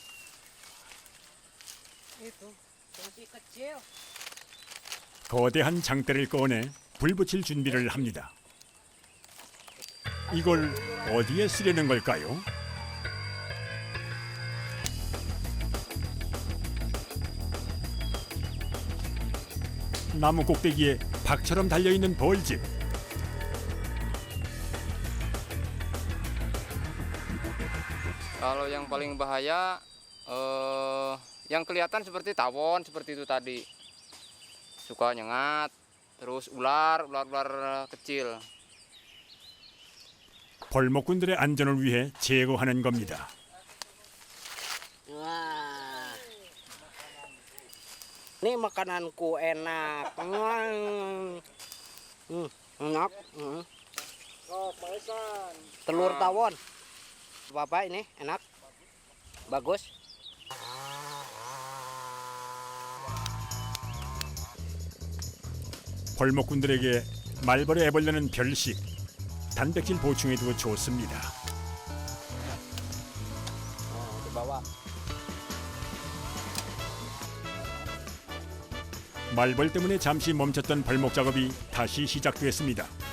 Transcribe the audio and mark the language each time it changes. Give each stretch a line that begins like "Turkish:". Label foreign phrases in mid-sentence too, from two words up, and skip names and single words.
Korean: 거대한 장대를 꺼내 불 붙일 준비를 합니다. 이걸 어디에 쓰려는 걸까요? 나무 꼭대기에 박처럼 달려있는 벌집.
Indonesian: Kalau yang paling bahaya yang kelihatan seperti tawon seperti itu tadi. Suka nyengat, terus ular kecil.
Korean: 벌목꾼들의 안전을 위해 제거하는 겁니다.
Indonesian: Wah, ini makananku enak. Enak. Telur tawon. Bapak ini enak, bagus.
Korean: 벌목꾼들에게 말벌의 애벌레는 별식, 단백질 보충에도 좋습니다.
Indonesian: Dibawa.
Korean: 말벌 때문에 잠시 멈췄던 벌목 작업이 다시 시작됐습니다.